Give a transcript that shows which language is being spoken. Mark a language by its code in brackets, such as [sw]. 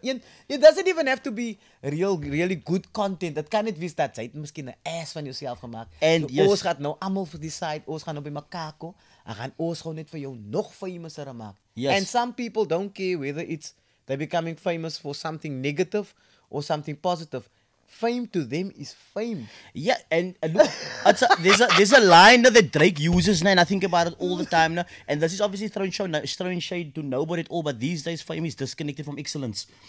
[en] It doesn't even have to be really good content. [af] Het kan net wees dat jy het miskien 'n ass van jouself gemaak. En ons gaan nou almal vir die side, ons gaan nou by mekaar kom en gaan ons gou net vir jou nog famouser maak. [en] Yes. And some people don't care whether they're becoming famous for something negative or something positive. Fame to them is fame. Yeah, and look, there's a line that Drake uses now, and I think about it all the time now. And this is obviously throwing shade to nobody at all. But these days, fame is disconnected from excellence.